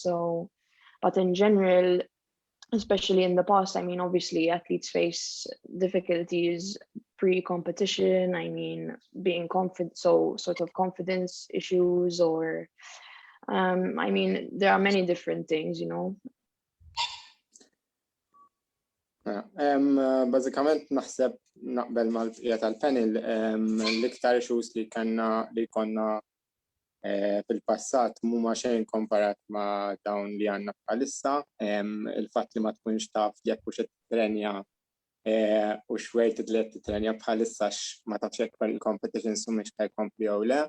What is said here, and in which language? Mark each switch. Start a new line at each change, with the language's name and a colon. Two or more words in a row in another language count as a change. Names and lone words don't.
English: So, but in general, especially in the past, I mean, obviously athletes face difficulties pre-competition. I mean, being confident, so sort of confidence issues or, I mean, there are many different things, you know.
Maltese: Bażikament naħseb naqbel mal-bqija tal-panel l-iktar issues li konna fil-passat mhuma xejn komparat ma' dawn li għandna bħalissa, il-fatt li ma tkunx taf jekk hux qed titrenja u xwejn titlet titrenja bħalissa ma tafx jekk il-competitions mhumiex ħajkompli jew le.